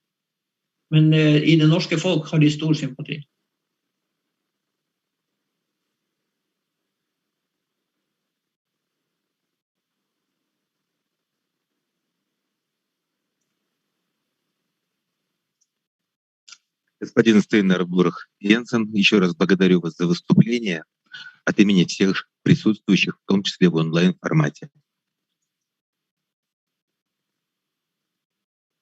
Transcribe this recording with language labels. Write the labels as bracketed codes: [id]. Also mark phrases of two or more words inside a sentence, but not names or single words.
[no] Men i det norske folk har de stor sympati. [ru] Господин Стейнер Бурх Йенсен, еще раз благодарю вас за выступление от имени всех присутствующих, в том числе в онлайн-формате.